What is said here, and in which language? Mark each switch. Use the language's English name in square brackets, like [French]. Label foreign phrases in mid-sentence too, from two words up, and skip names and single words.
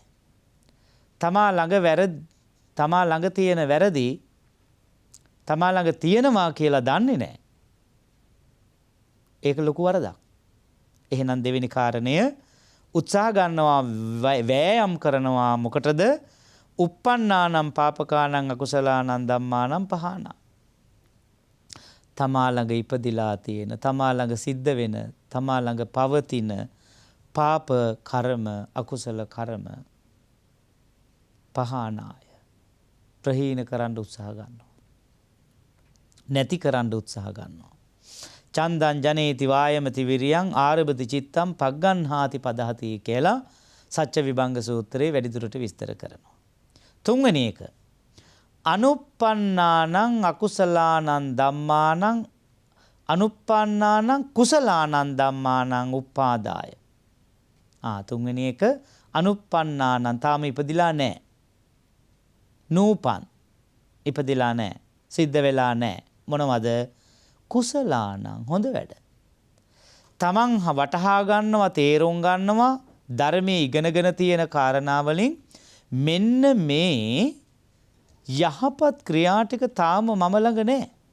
[Sinhala] තමා ළඟ තියෙන වැරදි තමා ළඟ තියෙනවා කියලා දන්නේ නැහැ. ඒක ලොකු වරදක්. එහෙනම් දෙවෙනි කාරණය උත්සාහ ගන්නවා, වෑයම් කරනවා. මොකටද? [Pali] uppannānaṁ pāpakānaṁ akusalaanaṁ dhammānaṁ pahānā. [Sinhala] තමා ළඟ ඉපදිලා තියෙන, තමා ළඟ සිද්ධ වෙන, තමා ළඟ පවතින පාප කර්ම, අකුසල කර්ම පහානාය, ප්‍රහීන කරන්න උත්සාහ ගන්නවා, නැති කරන්න උත්සාහ ගන්නවා. [Pali] චන්දං ජනේති වායමති විරියං ආරභති චිත්තං පග්ගන්හාති පදහති [Sinhala] කියලා සච්ච විභංග සූත්‍රයේ වැඩිදුරට විස්තර කරනවා. තුන්වෙනි එක [Pali] අනුප්පන්නානං අකුසලානං ධම්මානං අනුප්පන්නානං කුසලානං ධම්මානං උපාදාය. [Sinhala] තුන්වෙනි එක අනුප්පන්නානං, තාම ඉපදිලා නැහැ. නූපන්, ඉපදිලා නැහැ, සිද්ධ වෙලා නැහැ. මොනවද? කුසලානං, හොඳ වැඩ. තමන් වටහා ගන්නවා, තේරුම් ගන්නවා, ධර්මයේ ඉගෙනගෙන තියෙන කාරණාවලින් මෙන්න මේ යහපත් ක්‍රියා ටික තාම මම ළඟ නැහැ.